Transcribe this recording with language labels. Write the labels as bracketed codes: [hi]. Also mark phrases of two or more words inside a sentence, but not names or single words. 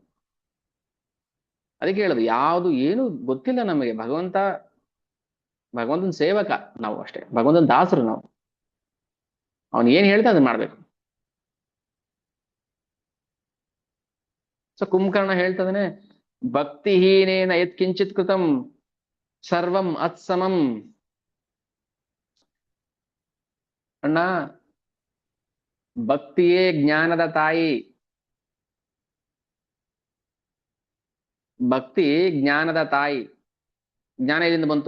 [kn] ಅದಕ್ಕೆ ಹೇಳೋದು, ಯಾವುದು ಏನು ಗೊತ್ತಿಲ್ಲ ನಮಗೆ, ಭಗವಂತನ ಸೇವಕ ನಾವು ಅಷ್ಟೇ, ಭಗವಂತನ ದಾಸರು ನಾವು, ಅವನು ಏನ್ ಹೇಳ್ತಾ ಅದನ್ನ ಮಾಡ್ಬೇಕು. ಸೊ ಕುಂಭಕರ್ಣ ಹೇಳ್ತದಾನೆ, [sa] ಭಕ್ತಿಹೀನೇನ ಯತ್ಕಿಂಚಿತ್ ಕೃತಂ ಸರ್ವಂ ಅತ್ಸಮಂ, [kn] ಅಣ್ಣ ಭಕ್ತಿಯೇ ಜ್ಞಾನದ ತಾಯಿ, ಭಕ್ತಿ ಜ್ಞಾನದ ತಾಯಿ, ಜ್ಞಾನ ಎಲ್ಲಿಂದ ಬಂತು?